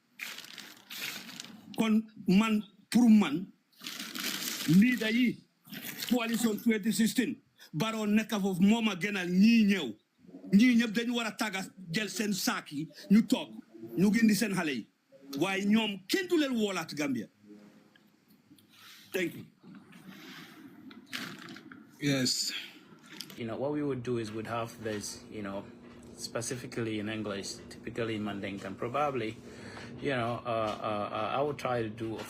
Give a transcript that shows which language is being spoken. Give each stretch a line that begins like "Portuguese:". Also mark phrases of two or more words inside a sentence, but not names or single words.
Wolof: kon man pour man leader yi coalition 2016 Barrow nekk foofu moo ma gënal ñii ñëw ñii ñëpp dañu war a tàggat jël seen saak yi ñu toog ñu gindi seen xale yi waaye ñoom kenn du leen woolaat Gambia.
English: Thank you. Yes. You know, what we would do is we'd have this, you know, specifically in English, typically in Mandinka, probably, you know, I would try to do, of